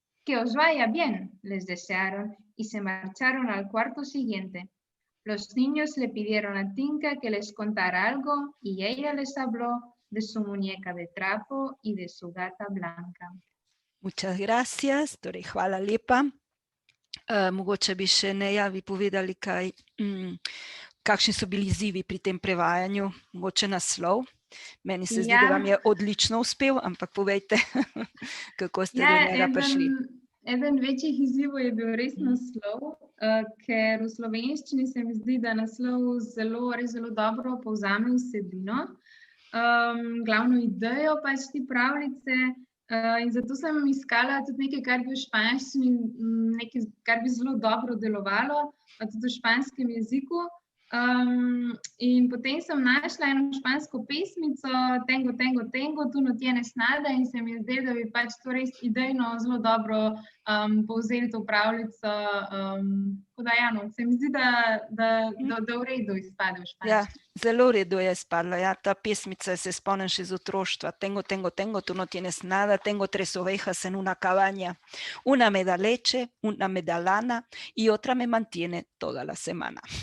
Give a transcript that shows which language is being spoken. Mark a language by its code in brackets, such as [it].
[es] «Que os vaya bien», les desearon y se marcharon al cuarto siguiente. Los niños le pidieron a Tinka que les contara algo y ella les habló de su muñeca de trapo y de su gata blanca. [sl] Muchas gracias, torej hvala lepa. Mogoče bi še Neja vi povedali kaj, kakšni so bili izzivi pri tem prevajanju, mogoče naslov. Meni se zdi, da vam je odlično uspel, ampak povejte, kako ste do njega prišli. Eden večjih izzivov je bil res naslov, ker v slovenščini se mi zdi, da naslov res zelo dobro povzame vsebino, glavno idejo pač te pravljice, in zato sem iskala tudi nekaj, kar bi v španščini, nekaj, kar bi zelo dobro delovalo, tudi v španskem jeziku. In potem sem našla eno špansko pesmico, Tengo, tengo, tengo, tu no tienes nada, in se mi je zdelo, da bi pač to res idejno zelo dobro povzeli to pravljico Tako da, ja, no, se mi zdi, da v redu izpade v Ja, španščini. zelo v redu je spadlo. Ja, ta pesmica se spomnim še iz otroštva. [es] Tengo, tú no tienes nada, tengo 3 ovejas en una cabaña. Una me da leche, una me da lana y otra me mantiene toda la semana.